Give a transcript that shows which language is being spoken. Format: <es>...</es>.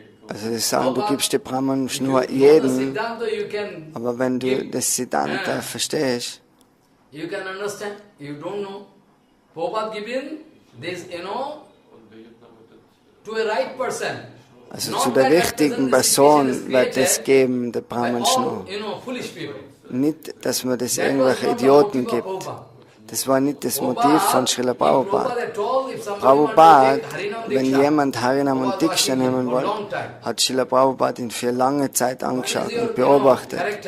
<de>Also sie sagen, du gibst die Brahman-Schnur jedem, aber wenn du das Siddhanta verstehst,</de> <en>you can understand, you don't know. Prabhupada giving this, to a right person.</en> <de>also zu der richtigen Person wird es geben, der Brahman-Schnur. Nicht, dass man das irgendwelche Idioten gibt. Das war nicht das Motiv von Srila Prabhupada. Prabhupada, wenn jemand Harinam und Diksha nehmen wollte, hat Srila Prabhupada ihn für lange Zeit angeschaut und beobachtet.</de>